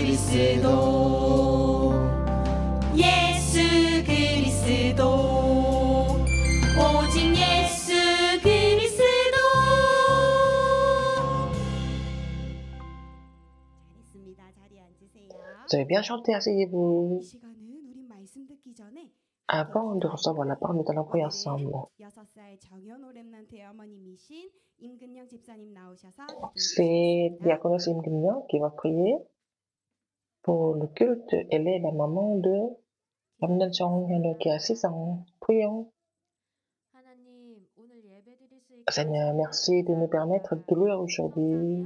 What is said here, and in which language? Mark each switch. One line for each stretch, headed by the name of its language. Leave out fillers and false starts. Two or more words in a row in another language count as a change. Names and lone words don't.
Korean: 그리스도 예수 그리스도 오직 예수 그리스도 잘했습니다. 자리에 앉으세요.
French: Vous avez bien chanté, asseyez-vous.
Korean: 이 시간은 우리 말씀 듣기 전에
French: Avant de recevoir la parole, nous allons prier ensemble.
Korean: 6살 정연호 렘넌트의 어머님이신 임근영 집사님 나오셔서
French: C'est Diaconesse Imgimyan qui va prier pour le culte. Elle est la maman de Ramdan Chong qui a 6 ans. Prions. Seigneur, merci de nous permettre de louer aujourd'hui.